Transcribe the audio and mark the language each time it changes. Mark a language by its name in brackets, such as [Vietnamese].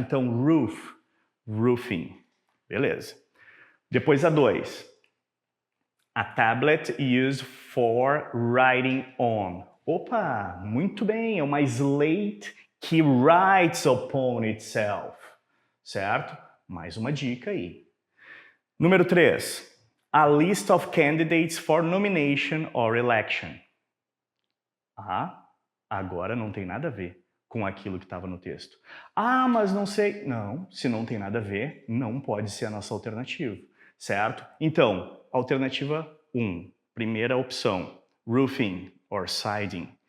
[Portuguese] Então, roof, roofing. Beleza. Depois a 2. [English] A tablet used for writing on. [Portuguese] Opa, muito bem, é uma slate que [English] writes upon itself, [Portuguese] certo? Mais uma dica aí. Número 3. [English] A list of candidates for nomination or election. [Portuguese] Ah, agora não tem nada a ver com aquilo que estava no texto. Ah, mas não sei. Não, se não tem nada a ver, não pode ser a nossa alternativa, certo? Então, alternativa 1, primeira opção, [English] roofing or siding.